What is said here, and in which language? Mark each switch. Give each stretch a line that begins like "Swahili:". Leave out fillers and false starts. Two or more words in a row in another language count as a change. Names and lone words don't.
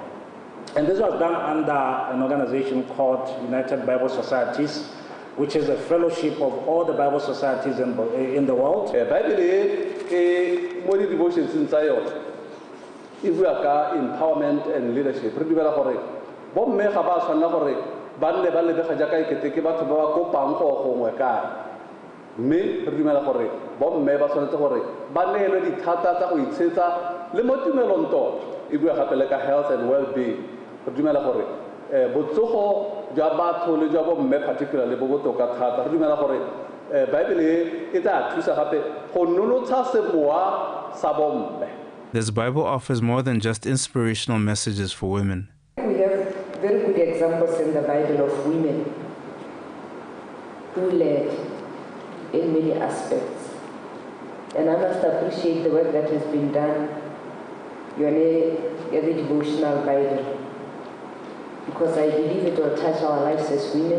English: And this was done under an organization called United Bible Societies, which is a fellowship of all the Bible societies in the world. Bible devotions inside. If we are empowerment and leadership,
Tswana: re dumela gore bo mme ga ba tshwanela gore ba nne ba lebega jaaka ekete ke batho ba ba kopang go gongwe kae. Mme re dumela gore bo mme ba tshwanetse gore ba neelwe dithata tsa go itshetsa le mo tumelong tota. E bua gape le ka
English: health and well-being.
Tswana: Re dumela gore botsogo jwa batho le jwa bo mme particularly bo botoka thata. Re dumela gore Bible e tla thusa gape go nonotsha semowa sa bo mme.
English: This Bible offers more than just inspirational messages for women. We have very good examples in the Bible of women who led in many aspects. And I must appreciate the work that has been done in the devotional Bible, because I believe it will touch our lives as women.